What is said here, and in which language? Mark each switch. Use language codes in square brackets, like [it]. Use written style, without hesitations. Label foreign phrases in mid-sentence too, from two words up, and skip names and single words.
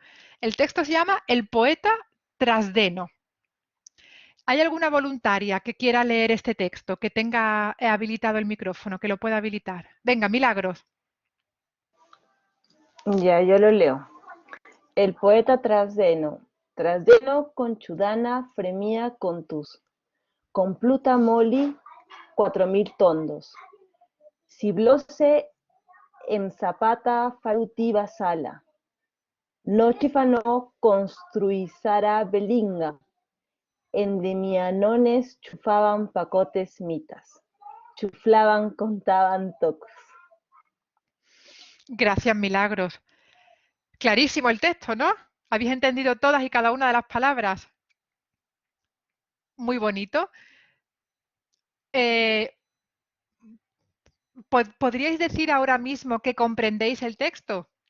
[es] El texto se llama El poeta Trasdeno. ¿Hay alguna voluntaria que quiera leer este texto, que tenga habilitado el micrófono, que lo pueda habilitar? Venga, Milagros. Ya, yo lo leo. El poeta Trasdeno con Chudana fremía contus, con Pluta Moli 4000 tondos. Ciblose en Zapata farutiva sala. Nochifano construizara belinga. Endemianones chufaban pacotes mitas. Chuflaban, contaban tocs. Gracias, Milagros. Clarísimo el texto, ¿no? ¿Habéis entendido todas y cada una de las palabras? Muy bonito. Eh, ¿Podríais decir ahora mismo que comprendéis el texto?